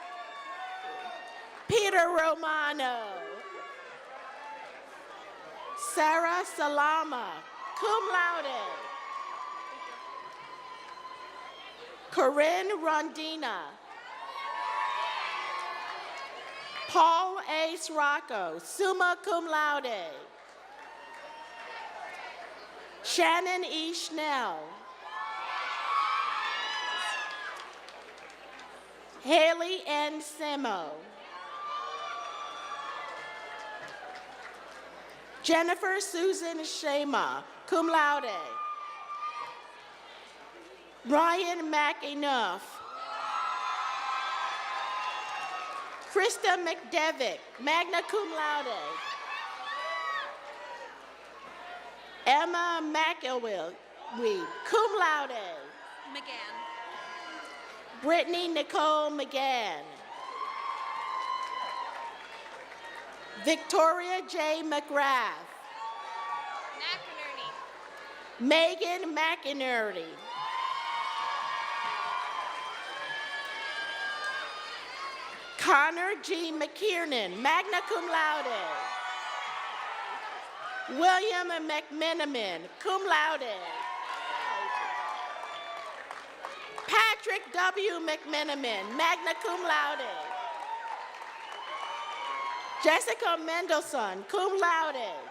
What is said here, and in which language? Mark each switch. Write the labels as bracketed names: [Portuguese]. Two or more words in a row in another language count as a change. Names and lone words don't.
[English] Peter Romano. Sarah Salama, [Latin] cum laude. [English] Corinne Rondina. Paul A. [Latin] Srocco, summa cum laude. [English] Shannon E. Schnell. Haley N. Simo. Jennifer Susan Shema, [Latin] cum laude. [English] Ryan McEnough. [Latin] Krista McDevitt, magna cum laude. [English] Emma McElwee, [Latin] cum laude. [English] McGann. Brittany Nicole McGann. Victoria J. McGrath. McInerney. Megan McInerney. Connor G. McKiernan, [Latin] magna cum laude. [English] William McMenamin, [Latin] cum laude. [English] Patrick W. [Latin] McMenamin, magna cum laude. Jessica Mendelson, cum laude.